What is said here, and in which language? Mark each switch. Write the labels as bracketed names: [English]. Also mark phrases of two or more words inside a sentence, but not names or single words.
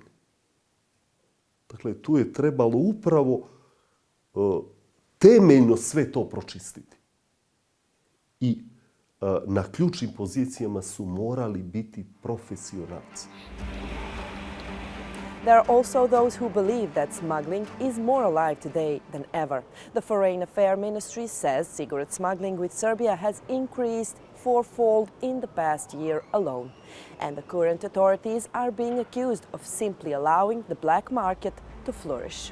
[Croatian] Dakle, tu je trebalo upravo temeljno sve to pročistiti. I na ključnim pozicijama su morali biti profesionalci. [English] There are also those who believe that smuggling is more alive today than ever. The Foreign Affairs Ministry says cigarette smuggling with Serbia has increased fourfold in the past year alone. And the current authorities are being accused of simply allowing the black market to flourish.